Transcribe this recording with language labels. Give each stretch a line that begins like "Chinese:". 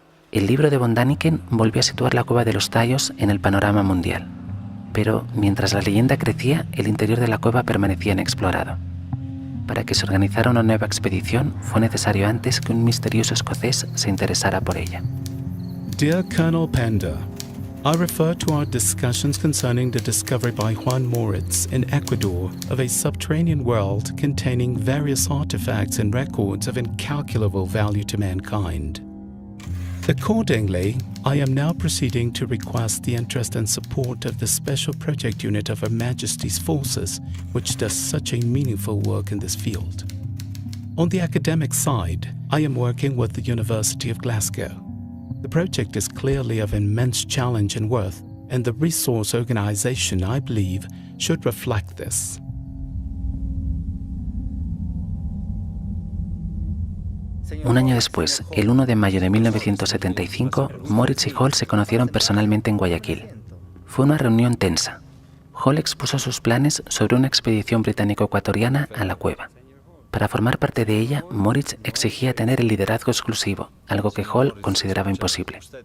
Spanish: El libro de von Däniken volvió a situar la cueva de los Tallos en el panorama mundial. Pero, mientras la leyenda crecía, el interior de la cueva permanecía inexplorado. Para que se organizara una nueva expedición, fue necesario antes que un misterioso escocés se interesara por ella.
English: Dear Colonel Panda, I refer to our discussions concerning the discovery by Juan Moritz in Ecuador of a subterranean world containing various artifacts and records of incalculable value to mankind. Accordingly, I am now proceeding to request the interest and support of the Special Project Unit of Her Majesty's Forces, which does such a meaningful work in this field. On the academic side, I am working with the University of Glasgow. The project is clearly of immense challenge and worth, and the resource organization, I believe, should reflect this.
Spanish: Un año después, el 1 de mayo de 1975, Moritz y Hall se conocieron personalmente en Guayaquil. Fue una reunión tensa. Hall expuso sus planes sobre una expedición británico-ecuatoriana a la cueva. Para formar parte de ella, Moritz exigía tener el liderazgo exclusivo, algo que Hall consideraba imposible.